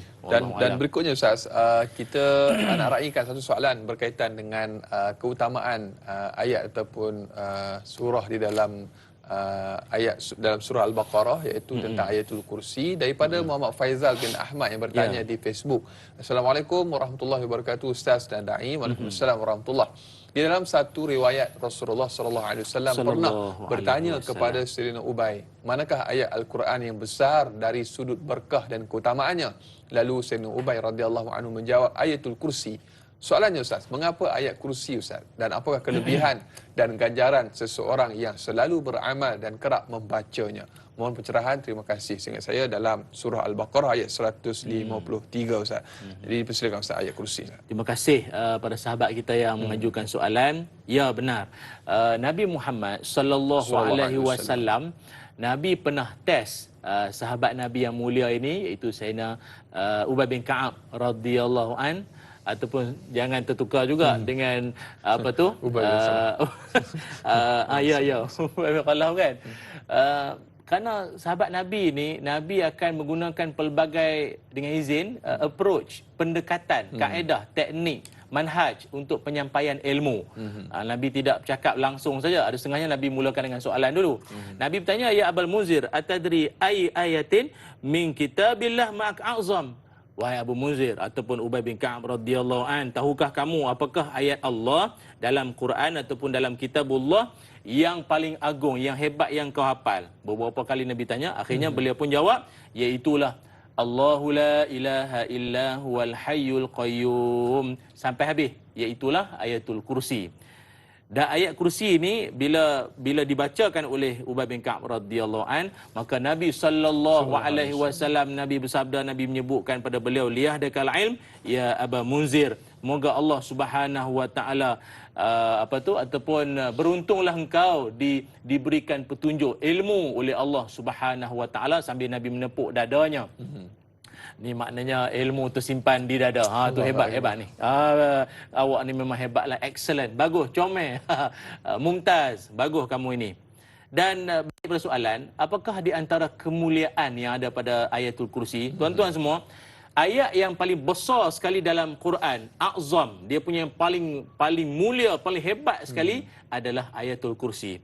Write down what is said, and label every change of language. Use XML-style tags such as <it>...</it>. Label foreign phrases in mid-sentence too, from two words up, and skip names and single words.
<ms>Dan berikutnya Ustaz, kita nak raikan satu soalan berkaitan dengan keutamaan ayat ataupun surah di dalam ayat dalam surah Al-Baqarah, iaitu tentang ayatul kursi, daripada Muhammad Faizal bin Ahmad yang bertanya di Facebook.</ms> <ar>السلام عليكم ورحمة الله وبركاته</ar> <ms>Ustaz dan Da'i.</ms> <ar>وعليكم السلام ورحمة الله.</ar> <ms>Di dalam satu riwayat Rasulullah</ms> <ar>صلى الله عليه وسلم</ar> <ms>pernah bertanya kepada Sayyidina Ubay, manakah ayat Al-Quran yang besar dari sudut berkah dan keutamaannya? Lalu Sayyidina Ubay</ms> <ar>رضي الله عنه</ar> <ms>menjawab, ayatul kursi. Soalannya Ustaz, mengapa ayat kursi Ustaz? Dan apakah kelebihan dan ganjaran seseorang yang selalu beramal dan kerap membacanya? Mohon pencerahan, terima kasih. Seingat saya dalam surah Al-Baqarah ayat 153 Ustaz. Jadi persilakan Ustaz ayat kursi. Terima kasih pada sahabat kita yang mengajukan soalan. Ya, benar. Nabi Muhammad</ms> <ar>صلى الله عليه وسلم,</ar> <ms>Nabi pernah test sahabat Nabi yang mulia ini, iaitu Sayyidina Ubay bin Ka'ab</ms> <ar>رضي الله عن,</ar> <ms>ataupun jangan tertukar juga dengan apa tu? Ubay bin Ubay bin Khalaf kan. Kerana sahabat Nabi ni, Nabi akan menggunakan pelbagai, dengan izin, approach, pendekatan, kaedah, teknik, manhaj untuk penyampaian ilmu. Nabi tidak bercakap langsung saja. Ada setengahnya Nabi mulakan dengan soalan dulu. Nabi bertanya,</ms> <ar>يا أبا المنذر أتدري أي آية من كتاب الله معك أعظم?</ar> <ms>Wahai Abu Munzir ataupun Ubay bin Ka'ab</ms> <ar>رضي الله عن,</ar> <ms>tahukah kamu apakah ayat Allah dalam Quran ataupun dalam kitabullah yang paling agung, yang hebat yang kau hafal? Beberapa kali Nabi tanya, akhirnya beliau pun jawab, iaitulah</ms> <ar>الله لا إله إلا هو الحي القيوم,</ar> <ms>sampai habis, iaitulah ayatul kursi. Dan ayat kursi ini bila dibacakan oleh Ubay bin Ka'ab</ms> <ar>رضي الله عن,</ar> <ms>maka Nabi</ms> <ar>صلى الله عليه وسلم,</ar> <ms>Nabi bersabda, Nabi menyebutkan pada beliau,</ms> <ar>ليهنك العلم يا أبا المنذر,</ar> <ms>moga Allah</ms> <ar>سبحانه وتعالى</ar> <ms>ataupun beruntunglah engkau diberikan petunjuk ilmu oleh Allah</ms> <ar>سبحانه وتعالى,</ar> <ms>sambil Nabi menepuk dadanya. Ni maknanya ilmu tersimpan di dada. Tu hebat ni. Awak ni memang hebatlah, excellent, bagus, comel, mumtaz, bagus kamu ini. Dan bagi persoalan, apakah di antara kemuliaan yang ada pada ayatul kursi, tuan-tuan semua, ayat yang paling besar sekali dalam Quran, azam, dia punya yang paling mulia, paling hebat sekali adalah ayatul kursi.</ms>